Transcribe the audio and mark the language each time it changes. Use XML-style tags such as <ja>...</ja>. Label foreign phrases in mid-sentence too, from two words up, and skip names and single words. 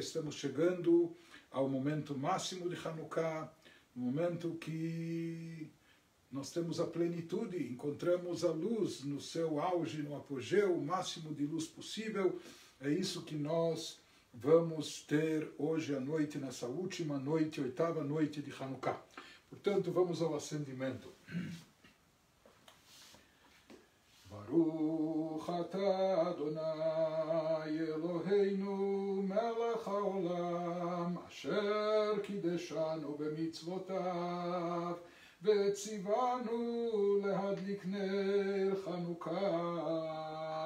<pt>Estamos chegando ao momento máximo de Hanukkah, no momento que nós temos a plenitude, encontramos a luz no seu auge, no apogeu, o máximo de luz possível. É isso que nós vamos ter hoje à noite, nessa última noite, 8ª noite de Hanukkah. Portanto, vamos ao acendimento.</pt> <he>ברוך אתה אדוני אלוהינו מלך העולם אשר קידשנו במצוותיו וציוונו להדליק נר חנוכה.</he>